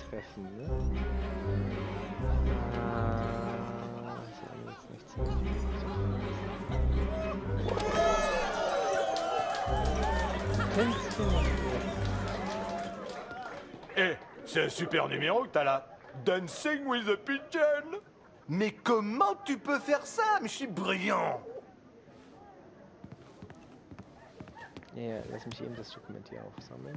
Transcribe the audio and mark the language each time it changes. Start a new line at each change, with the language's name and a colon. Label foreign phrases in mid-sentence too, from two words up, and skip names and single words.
German: treffen, ne? Ist ja jetzt nichts mehr.
French: Eh, c'est un super numéro que t'as là. Dancing with a Pigeon. Mais comment tu peux faire ça? Mais je suis brillant.
German: Ja, lass mich eben das Dokument hier aufsammeln.